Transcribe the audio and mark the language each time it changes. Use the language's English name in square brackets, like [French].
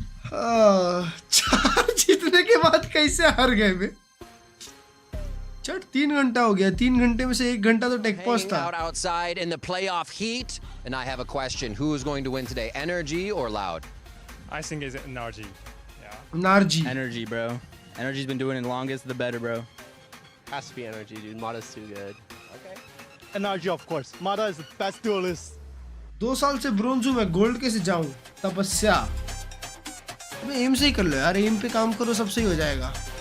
[Hindi] चार जीतने के बाद कैसे हार गए बे? चट 3 घंटा हो गया. 3 घंटे में से 1 घंटा तो टेक पॉज था. [English] Out outside in the playoff heat, and I have a question: who is going to win today, NRG or Loud? I think it's NRG. Yeah. NRG. NRG, bro. NRG's been doing it longest, the better, bro. Has to be NRG, dude. Mata's too good. Okay. NRG, of course. Mata is the best duelist. [Hindi] 2 साल से bronze हूँ मैं, gold कैसे जाऊँ? तपस्या. अबे M से ही कर लो यार, एम पे काम करो, सब सही हो जाएगा.